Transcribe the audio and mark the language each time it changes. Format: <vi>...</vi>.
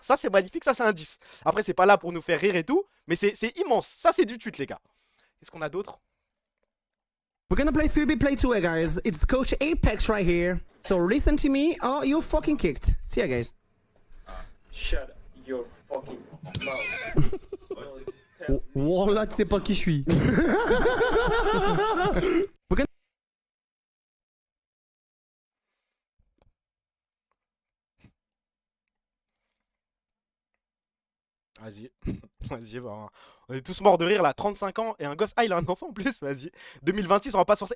<fr>Ça, c'est magnifique, ça, c'est un 10. Après, c'est pas là pour nous faire rire et tout, mais c'est immense. Ça, c'est du tweet, les gars. Qu'est-ce qu'on a d'autre?</fr> <en>We're gonna play 3B Play 2 guys. It's Coach Apex right here. So listen to me or you're fucking kicked. See ya, guys. Shut your fucking mouth.</en> <fr>Oh là, tu sais pas qui je suis. Vas-y, vas-y, bah, on est tous morts de rire là, 35 ans et un gosse. Ah, il a un enfant en plus, vas-y. 2026, on va pas censé.</fr>